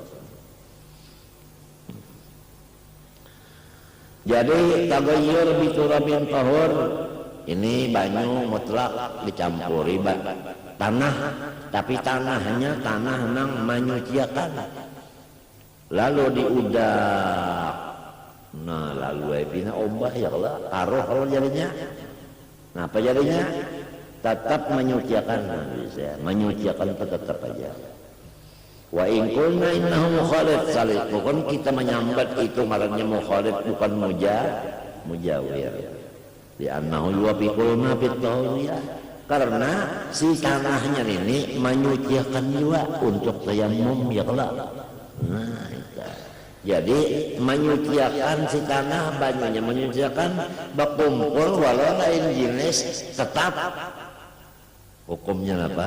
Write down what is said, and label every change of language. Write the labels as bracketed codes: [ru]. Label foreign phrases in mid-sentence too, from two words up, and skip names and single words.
[bjn] Jadi tagayyur biturabin tahur ini banyu mutlak dicampuri tanah, tapi tanahnya tanah nang menyuciakan. Lalu diudak, nah lalu ebina obah [ar] يا الله, [bjn] taruh kalau jadinya. Nah apa jadinya? Tetap menyuciakan, bisa menyuciakan tetap aja. [ar] وإن قلنا إنه مخالط صالح, [bjn] bukan kita menyambat itu marahnya mukhalid, bukan mujawir. [ar] Di أنه يوافق الماء في الطهورية, [bjn] karena si tanahnya ini menyuciakan juga untuk tayammum [ar] يا الله. [bjn] Nah, itu. Jadi menyuciakan si tanah banyaknya menyuciakan berkumpul walau lain jenis tetap hukumnya apa?